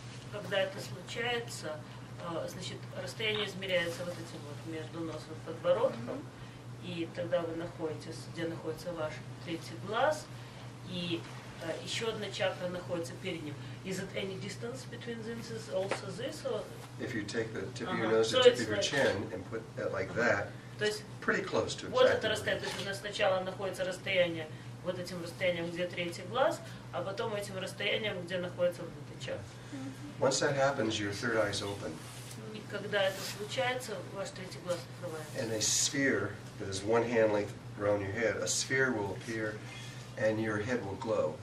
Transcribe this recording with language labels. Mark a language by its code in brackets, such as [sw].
[ru] Когда это случается, значит, расстояние измеряется вот этим вот между носом и подбородком, и тогда вы находитесь, где находится ваш третий глаз, и еще одна чакра находится перед ним. [en] Is it any distance between them? Is also this, or? If you take the tip of your nose to the tip of your chin and put that like that, it's pretty close to [ru] вот это [en] exactly. [ru] расстояние, то есть у нас сначала находится расстояние, вот этим расстоянием, где третий глаз, а потом этим расстоянием, где находится вот эта чакра. [en] Once that happens, your third eye is open. [ru] И когда это случается, ваш третий глаз открывается. [en] And a sphere that is one hand length around your head, a sphere will appear and your head will glow.